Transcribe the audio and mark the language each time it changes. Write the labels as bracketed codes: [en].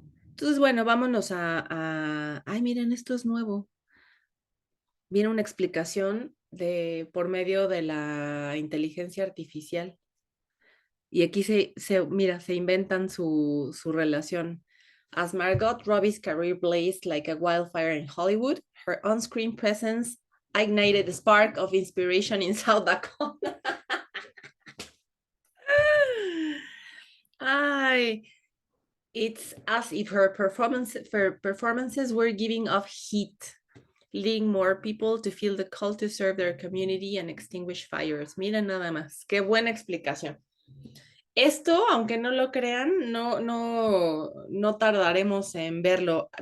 [es] Entonces, bueno, vámonos Ay, miren, esto es nuevo. Viene una explicación por medio de la inteligencia artificial. Y aquí mira, se inventan su relación. [en] As Margot Robbie's career blazed like a wildfire in Hollywood, her on-screen presence ignited a spark of inspiration in South Dakota. Ay, it's as if her performances were giving off heat, leading more people to feel the call to serve their community and extinguish fires. [es] Miren nada más, qué buena explicación. Esto, aunque no lo crean, no tardaremos en verlo.